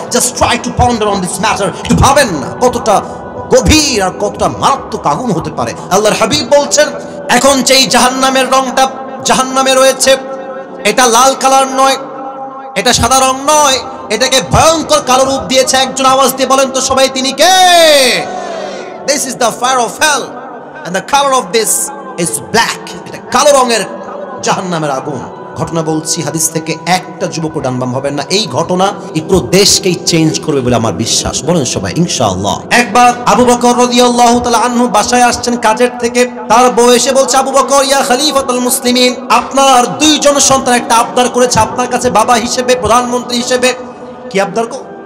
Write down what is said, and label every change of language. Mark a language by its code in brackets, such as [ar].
[en] Just try to ponder on this matter. [bn] একটু ভাবেন না কতটা গভীর আর কতটা মারাত্মক আগুন হতে পারে। আল্লাহর হাবিব বলছেন এখন যেই জাহান্নামের রংটা জাহান্নামে রয়েছে, এটা লাল কালার নয়, এটা সাদা রং নয়, এটাকে ভয়ঙ্কর কালো রূপ দিয়েছে একজন। আওয়াজ দিয়ে বলেন তো সবাই তিনি কে? [en] This is the fire of hell and the color of this is black. [bn] এটা কালো রঙের জাহান্নামের আগুন। ঘটনা বলছি হাদিস থেকে, একটা যুবকও ডানবাম হবেন না। এই ঘটনা এই পুরো দেশকেই চেঞ্জ করবে বলে আমার বিশ্বাস। বলেন সবাই ইনশাআল্লাহ। একবার আবু বকর রাদিয়াল্লাহু তাআলা আনহু বাসায় আসছেন কাজের থেকে। তার বউ এসে বলছে, আবু বকর ইয়া খলিফাতুল মুসলিমিন, আপনার 2 জন সন্তান একটা আবদার করেছে আপনার কাছে বাবা হিসেবে, প্রধানমন্ত্রী হিসেবে। কি আবদার গো?